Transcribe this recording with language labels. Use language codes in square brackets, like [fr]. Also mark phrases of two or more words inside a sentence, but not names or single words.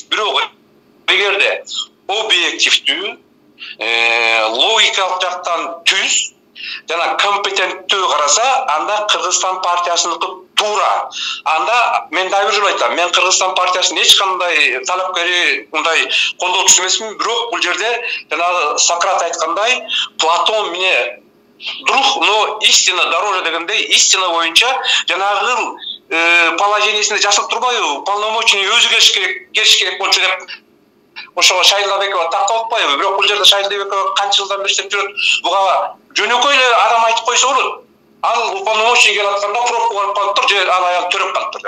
[ky] Бирок эгерде объективдүү, логикалык жактан түз жана компетенттүү караса, анда Кыргызстан партиясыныкы туура. Анда мен дагы бир жолу айтам, мен Кыргызстан партиясынын эч кандай талапкери, мындай колдоочусу эмесмин, бирок бул жерде жанагы Сократ айткандай, [ru] Платон мне друг, но истина дороже [ky] дегендей, истина боюнча жанагы положениесинде жазылып турбайбы, уполномоченный өзү келиш керек болчу деп ошого Шайлдабекова тактап атпайбы? Бирок бул жерде Шайлдабекова канча жылдан бери иштеп жүрөт. Буга жөнөкөй эле адам айтып койсо болот. Ал уполномоченный келип атканда пробка болуп калыптыр, же ал аял төрөп калыптыр.